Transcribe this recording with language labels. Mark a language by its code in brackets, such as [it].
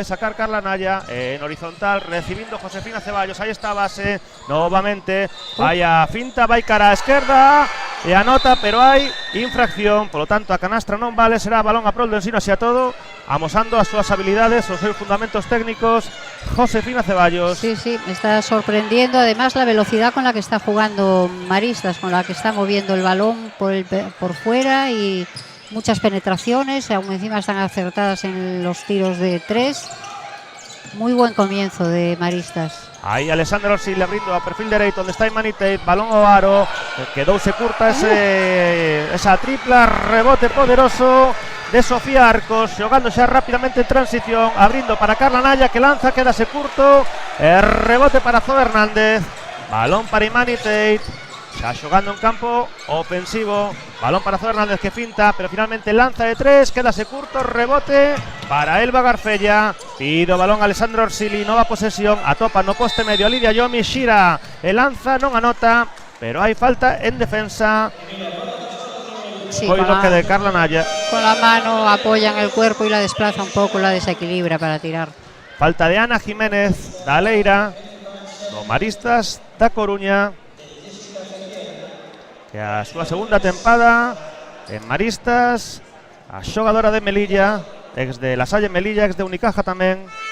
[gl] Vai sacar Carla Naya en horizontal, recibindo Josefina Ceballos. Aí está a base, novamente vai a finta, vai cara a esquerda e anota, pero hai infracción, polo tanto a canastra non vale. Será balón a prol do Ensino, así a todo, amosando as súas habilidades, os seus fundamentos técnicos, Josefina Ceballos. [es] Sí, sí, me está sorprendiendo además la velocidad con la que está jugando Maristas, con la que está moviendo el balón por fuera y muchas penetraciones, aún encima están acertadas en los tiros de 3. Muy buen comienzo de Maristas. [gl] Aí Alessandro Orsili abrindo a perfil dereito, onde está Imanite, balón ao aro, quedouse curta esa tripla, rebote poderoso de Sofía Arcos, xogando xa rápidamente en transición, abrindo para Carla Naya, que lanza, quedase curto, rebote para Zoe Hernández, balón para Imanite. xa xogando en campo ofensivo. Balón para Fernández que finta, pero finalmente lanza de 3, quédase curto, rebote para Elba Garfella. Pide o balón Alessandro Orsili, nova posesión, atopa no poste medio a Lidia Yomi, xira e lanza, non anota, pero hai falta en defensa. [es] Sí, [gl] Foi lo que de Carla Naya. [es] Con la mano apoya en el cuerpo y la desplaza un poco, la desequilibra para tirar. [gl] Falta de Ana Jiménez da Leira, do Maristas da Coruña, que a súa segunda tempada en Maristas, a xogadora de Melilla, ex de La Salle Melilla, ex de Unicaja tamén.